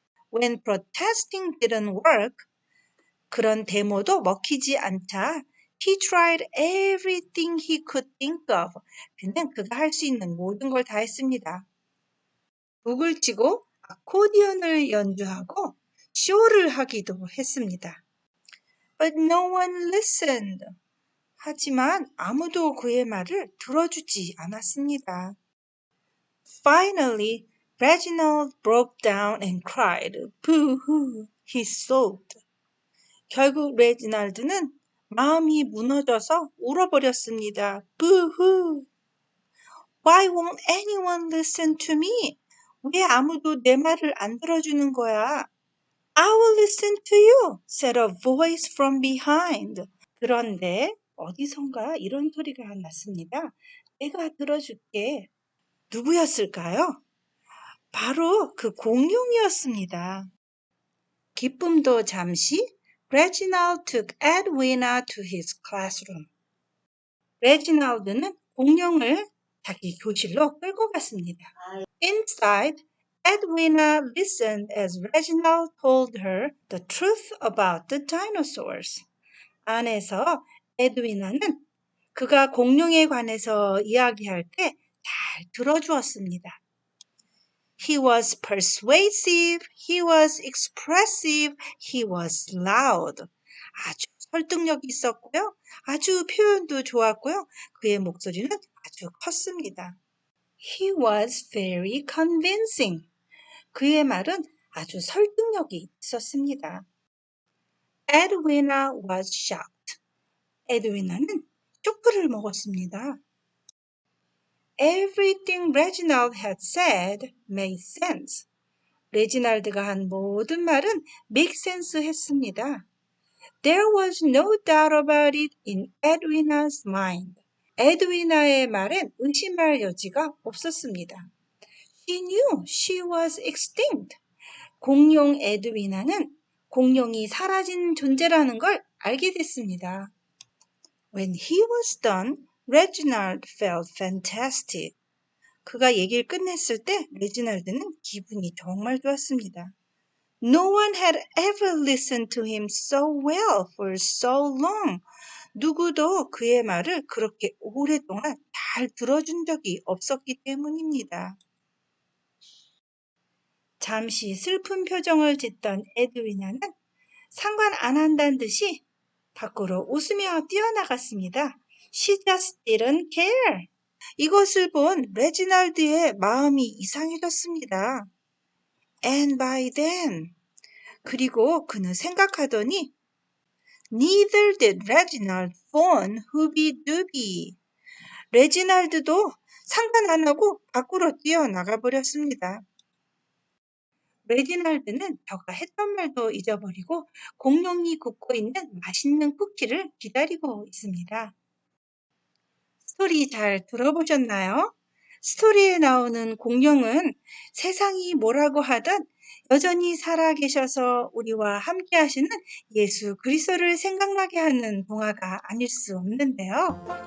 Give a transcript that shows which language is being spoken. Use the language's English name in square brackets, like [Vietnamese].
[English] When protesting didn't work, [Korean] 그런 데모도 먹히지 않자 [English] he tried everything he could think of. [Korean] 그는 그가 할 수 있는 모든 걸 다 했습니다. 북을 치고 아코디언을 연주하고 쇼를 하기도 했습니다. [English] But no one listened. [Korean] 하지만 아무도 그의 말을 들어주지 않았습니다. [English] Finally, Reginald broke down and cried. Boo-hoo, he sobbed. [Korean] 결국 레지날드는 마음이 무너져서 울어버렸습니다. [English] Boo-hoo. Why won't anyone listen to me? [Korean] 왜 아무도 내 말을 안 들어주는 거야? [English] I will listen to you, said a voice from behind. [Korean] 그런데 어디선가 이런 소리가 났습니다. 내가 들어줄게. 누구였을까요? 바로 그 공룡이었습니다. 기쁨도 잠시, [English] Reginald took Edwina to his classroom. [Korean] 레지날드는 공룡을 자기 교실로 끌고 갔습니다. [English] Inside, Edwina listened as Reginald told her the truth about the dinosaurs. [Korean] 안에서 에드위나는 그가 공룡에 관해서 이야기할 때 잘 들어주었습니다. [English] He was persuasive, he was expressive, he was loud. [Korean] 아주 설득력이 있었고요. 아주 표현도 좋았고요. 그의 목소리는 아주 컸습니다. [English] He was very convincing. [Korean] 그의 말은 아주 설득력이 있었습니다. [English] Edwina was shocked. [Korean] 에드위나는 쇼크를 먹었습니다. [English] Everything Reginald had said made sense. [Korean] 레지날드가 한 모든 말은 [English] make sense [Korean] 했습니다. [English] There was no doubt about it in Edwina's mind. [Korean] 에드위나의 말엔 의심할 여지가 없었습니다. [English] She knew she was extinct. [Korean] 공룡 에드위나는 공룡이 사라진 존재라는 걸 알게 됐습니다. [English] When he was done, Reginald felt fantastic. [Korean] 그가 얘기를 끝냈을 때 레지날드는 기분이 정말 좋았습니다. [English] No one had ever listened to him so well for so long. [Korean] 누구도 그의 말을 그렇게 오랫동안 잘 들어준 적이 없었기 때문입니다. 잠시 슬픈 표정을 짓던 에드위나는 상관 안 한다는 듯이 밖으로 웃으며 뛰어나갔습니다. [English] She just didn't care. [Korean] 이것을 본 레지날드의 마음이 이상해졌습니다. [English] And by then, [Korean] 그리고 그는 생각하더니 [English] Neither did Reginald phone 후비두비. [Korean] 레지날드도 상관 안 하고 밖으로 뛰어나가 버렸습니다. 레지날드는 저가 했던 말도 잊어버리고 공룡이 굽고 있는 맛있는 쿠키를 기다리고 있습니다. 스토리 잘 들어보셨나요? 스토리에 나오는 공룡은 세상이 뭐라고 하든 여전히 살아계셔서 우리와 함께 하시는 예수 그리스도를 생각나게 하는 동화가 아닐 수 없는데요.